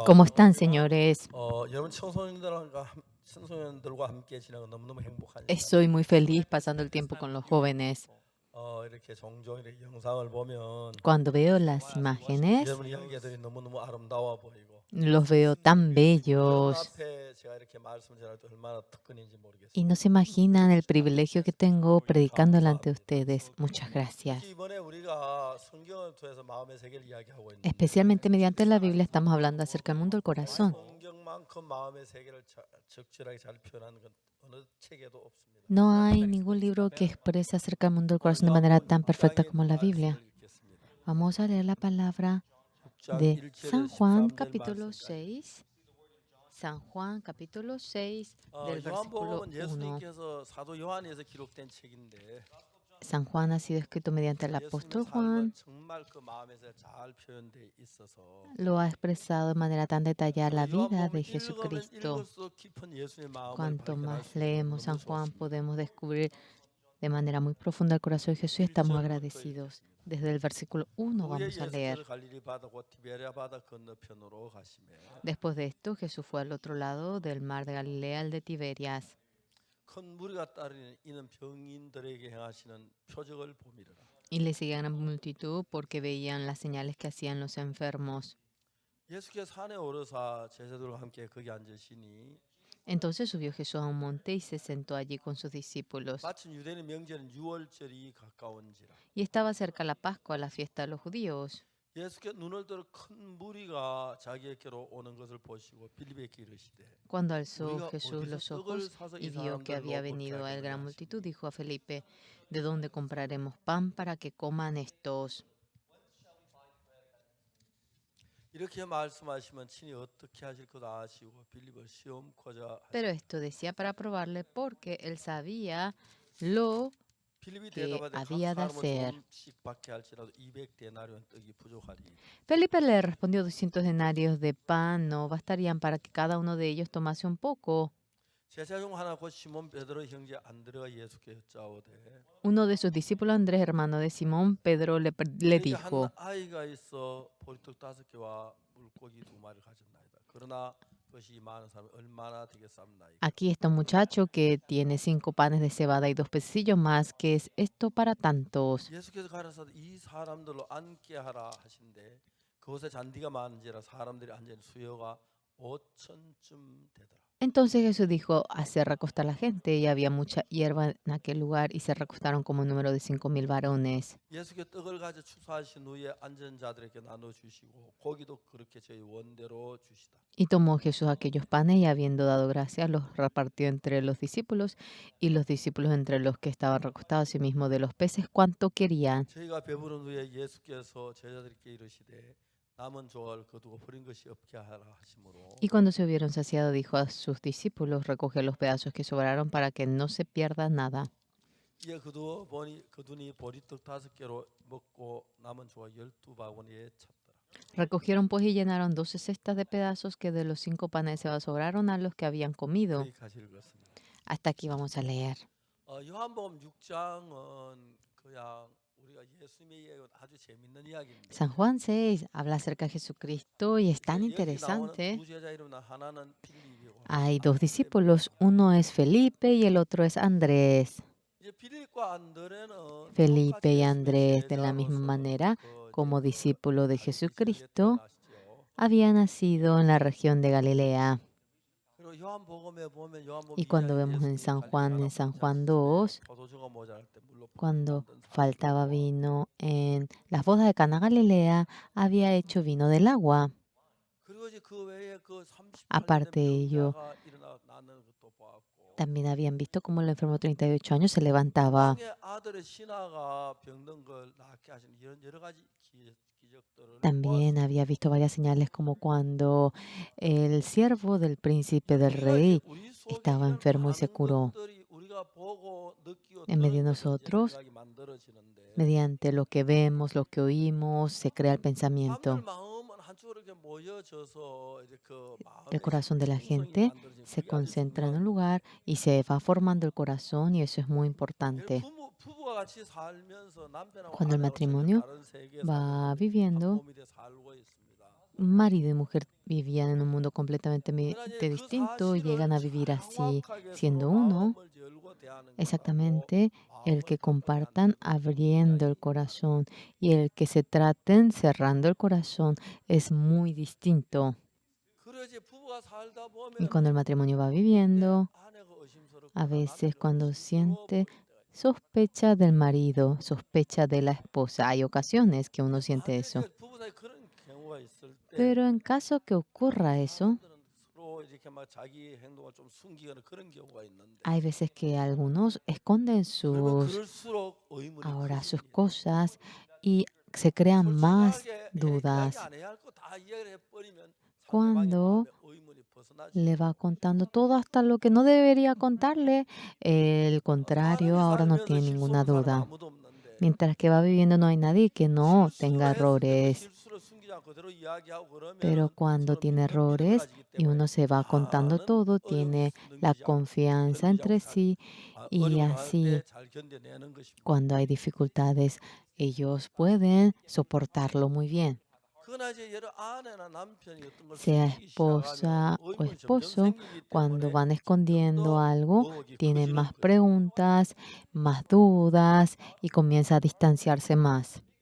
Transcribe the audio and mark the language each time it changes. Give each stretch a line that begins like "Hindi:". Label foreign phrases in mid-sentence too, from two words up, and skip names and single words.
Spanish: ¿Cómo están, señores?
Korean: 여러분 청소년들과 함께 지내는 너무너무 행복한
Spanish: Estoy muy
Korean: 시간입니다.
Spanish: feliz pasando el tiempo con los jóvenes.
Korean: 이렇게 종종 이렇게 영상을 보면
Spanish: Cuando veo las imágenes,
Korean: 여러분 이야기들이 너무너무 아름다워 보이고
Spanish: los veo tan
Korean: 여러분
Spanish: bellos
Korean: 앞에 제가 이렇게 말씀을 전할 때 얼마나 특권인지
Spanish: y
Korean: 모르겠습니다.
Spanish: no se imaginan el privilegio que tengo predicando delante de
Korean: 감사합니다.
Spanish: ustedes. Muchas gracias.
Korean: 특히 이번에 우리가 성경을 통해서 마음의 세계를 이야기하고 있는데
Spanish: Especialmente mediante la Biblia estamos hablando acerca del mundo del corazón.
Korean: 성경만큼 마음의 세계를 적절하게 잘 표현하는 건 어느 책에도 없습니다.
Spanish: No hay ningún libro que exprese acerca del mundo del corazón de manera tan perfecta como la Biblia. Vamos a leer la palabra de San Juan capítulo 6. San Juan capítulo 6 del versículo
Korean: 요한복음은 1. 예수님께서 사도 요한에서 기록된 책인데
Spanish: San Juan ha sido escrito mediante el apóstol
Korean: 예수님의 삶은 Juan. 정말 그 마음에서 잘 표현돼 있어서
Spanish: Lo ha expresado de manera tan detallada la vida de
Korean: 요한복음을 읽으면 Jesucristo. 읽을수록 깊은 예수님의 마음을
Spanish: Cuanto
Korean: 발견할
Spanish: más
Korean: 수 있는
Spanish: leemos San
Korean: 너무 Juan, 좋습니다.
Spanish: podemos descubrir de manera muy profunda el corazón de Jesús y estamos agradecidos. Desde el versículo 1
Korean: 그 후에
Spanish: vamos a leer.
Korean: 예수께서 갈릴리 바다 곧 티베리아 바다 건너편으로 가시매
Spanish: Después de esto, Jesús fue al otro lado del mar de Galilea, al de Tiberias,
Korean: 큰 무리가 따르는 이는 병인들에게 행하시는 표적을 봄이라.
Spanish: y le seguía gran multitud porque veían las señales que hacían los enfermos.
Korean: 예수께서 산에 오르사 제자들과 함께 거기 앉으시니
Spanish: Entonces subió Jesús a un monte y se sentó allí con sus discípulos.
Korean: 마침 유대인 명절인 유월절이 가까운지라.
Spanish: Y estaba cerca la Pascua, la fiesta de los judíos.
Korean: 예수께 눈을 들어 큰 무리가 자기에게로 오는 것을 보시고 빌립에게 이르시되
Spanish: Cuando alzó
Korean: 우리가 Jesús 어디서
Spanish: los
Korean: 떡을
Spanish: ojos
Korean: 사서
Spanish: y
Korean: 이
Spanish: vio que había
Korean: 사람들로
Spanish: venido a él
Korean: 먹게
Spanish: gran
Korean: 하겠느냐
Spanish: multitud,
Korean: 하시니
Spanish: dijo a Felipe, ¿de dónde compraremos pan para que coman estos?
Korean: 이렇게 말씀하시면 친히 어떻게 하실 것 아시고 빌립을 시험코자
Spanish: Pero esto decía para probarle porque él sabía lo
Korean: 빌립이
Spanish: que
Korean: 대답하되 각
Spanish: había de
Korean: 사람을
Spanish: hacer.
Korean: 조금씩 받게 할지라도 200데나리온 떡이 부족하리.
Spanish: Felipe le respondió, 200 denarios de pan no bastarían para que cada uno de ellos tomase un poco.
Korean: 제자 중 하나 곧 시몬 베드로 형제 안드레가 예수께 여짜오되
Spanish: Uno de sus discípulos, Andrés, hermano de Simón, Pedro, le
Korean: 우리에게 한
Spanish: dijo,
Korean: 아이가 있어 보리떡 5개와 물고기 2마리를 가졌나이다. 그러나 그것이 많은 사람이 얼마나 되겠사옵나이까.
Spanish: aquí está un muchacho que tiene 5 panes de cebada y 2 pececillos más. ¿Qué es esto para tantos?
Korean: 예수께서 가라사대 이 사람들로 앉게 하라 하신데 그곳에 잔디가 많은지라 사람들이 앉은 수요가 5천쯤 되더라.
Spanish: Entonces Jesús dijo, hacer recostar a la gente, y había mucha hierba en aquel lugar, y se recostaron como un número de 5,000 varones.
Korean: 예수께 떡을 가져 추수하신 후에 앉은 자들에게 나눠 주시고 고기도 그렇게 저희 원대로 주시다.
Spanish: Y tomó Jesús aquellos panes, y habiendo dado gracias, los repartió entre los discípulos, y los discípulos entre los que estaban recostados, asimismo de los peces, cuanto querían.
Korean: 저희가 배부른 후에 예수께서 제자들께 이르시되 남은 조각을 거두고 버린 것이 없게 하라 하심으로
Spanish: Y cuando se hubieron saciado, dijo a sus discípulos, recoge los pedazos que sobraron para que no se pierda nada.
Korean: 이에 그두니 보리떡 5개로 먹고 남은 조각 12바구니에 찼더라.
Spanish: Recogieron pues y llenaron 12 cestas de pedazos que de los 5 panes de cebada sobraron a los que habían comido.
Korean: 여기까지 읽었습니다.
Spanish: Hasta aquí vamos a leer.
Korean: 요한복음 6장은 그냥 우리가 예수님의 이야기가 아주 재밌는 이야기입니다.
Spanish: San Juan 6 habla acerca de Jesucristo y es tan
Korean: 여기 나오는
Spanish: interesante.
Korean: 두 제자 이름은 하나는 필립이고
Spanish: Hay 2 discípulos, uno es Felipe y el otro es Andrés.
Korean: 이제 필립과 안드레는
Spanish: Felipe y
Korean: 똑같이 Andrés, 예수님의
Spanish: de la misma
Korean: 제자로서
Spanish: manera,
Korean: 그
Spanish: como discípulo de
Korean: 갈릴리 Jesucristo, 태어나시죠.
Spanish: había nacido en la región de Galilea.
Korean: 그리고 요한복음에 보면 요한복음
Spanish: Y cuando
Korean: 2장에
Spanish: vemos en
Korean: 예수님이 San 갈릴리 Juan, 가나
Spanish: en San
Korean: 보지 Juan 않으시되 2, 포도주가 모자랄 때 물로
Spanish: cuando
Korean: 만든
Spanish: faltaba
Korean: 사람들이고
Spanish: vino en las bodas de Cana Galilea, había hecho vino del agua.
Korean: 그리고 이제 그 외에 그 38년
Spanish: Aparte de
Korean: 된
Spanish: ello,
Korean: 병자가 일어나는 것도 보았고
Spanish: también habían visto cómo el enfermo de 38 años se levantaba.
Korean: 왕의 아들의 신하가 병든 걸 낫게 하시는 이런 여러 가지 기적들을
Spanish: También
Korean: 보았습니다.
Spanish: había visto varias señales como cuando el siervo del príncipe del
Korean: 우리가 이제
Spanish: rey
Korean: 우리 속에
Spanish: estaba
Korean: 이런
Spanish: enfermo y se
Korean: 많은
Spanish: curó.
Korean: 것들이 우리가 보고 느끼고
Spanish: En medio de
Korean: 들은 것에서 이제
Spanish: nosotros,
Korean: 생각이 만들어지는데
Spanish: mediante lo que vemos, lo que oímos, se crea el
Korean: 사람들
Spanish: pensamiento.
Korean: 마음은 한쪽으로 이렇게 모여져서 이제 그
Spanish: El
Korean: 마음의
Spanish: corazón de la
Korean: 형성이
Spanish: gente
Korean: 만들어지는
Spanish: se
Korean: 그게 아주
Spanish: concentra en
Korean: 중요한
Spanish: un lugar y se va formando el corazón, y eso es muy importante.
Korean: 부부가 같이 살면서 남편하고
Spanish: Cuando el
Korean: 아내하고 전혀
Spanish: matrimonio
Korean: 다른 세계에
Spanish: va
Korean: 사는 한
Spanish: viviendo,
Korean: 몸이 돼 살고 있습니다.
Spanish: marido y mujer vivían en un mundo completamente
Korean: 그러나 이제 그
Spanish: distinto y llegan
Korean: 사실을
Spanish: a vivir así,
Korean: 정확하게 서로
Spanish: siendo uno.
Korean: 마음을 열고 대하는 것하고
Spanish: Exactamente, el
Korean: 마음을
Spanish: que
Korean: 닫고 대하는
Spanish: compartan
Korean: 것은
Spanish: abriendo el
Korean: 굉장히
Spanish: corazón y el que se traten cerrando el corazón es muy distinto.
Korean: 그래 이제 부부가 살다
Spanish: Y cuando el
Korean: 보면은
Spanish: matrimonio va
Korean: 그때
Spanish: viviendo,
Korean: 아내가
Spanish: a
Korean: 의심스럽거나
Spanish: veces
Korean: 남편이
Spanish: cuando
Korean: 의심스러워
Spanish: siente
Korean: 보일 때가 있어요.
Spanish: sospecha del marido, sospecha de la esposa, hay ocasiones que uno siente
Korean: 만약에
Spanish: eso.
Korean: 부부 사이 그런 경우가 있을 때
Spanish: Pero en caso que ocurra eso,
Korean: 사람들은 서로 이렇게 막 자기 행동을 좀 숨기거나 그런 경우가 있는데
Spanish: hay veces que algunos esconden
Korean: 그러면
Spanish: sus,
Korean: 그럴수록 의문이
Spanish: ahora sus
Korean: 커집니다.
Spanish: cosas, y se crean más
Korean: 솔직하게 이야기
Spanish: dudas.
Korean: 안 해야 할 거 다 이야기를 해버리면 상대방의
Spanish: Cuando
Korean: 마음에 의문이 벗어나지.
Spanish: le va contando todo hasta lo que no debería contarle, el contrario,
Korean: 사람이
Spanish: ahora no
Korean: 살면서
Spanish: tiene
Korean: 실수
Spanish: ninguna
Korean: 없는 사람
Spanish: duda.
Korean: 아무도 없는데
Spanish: Mientras que va viviendo no hay nadie que no
Korean: 실수를
Spanish: tenga
Korean: 했을 때 그
Spanish: errores.
Korean: 실수를 숨기지
Spanish: Pero cuando tiene errores y uno se va contando todo, tiene la confianza entre sí y así cuando hay dificultades, ellos pueden soportarlo muy bien. Sea esposa o esposo, cuando van escondiendo algo, tienen más preguntas, más dudas y comienza a distanciarse más.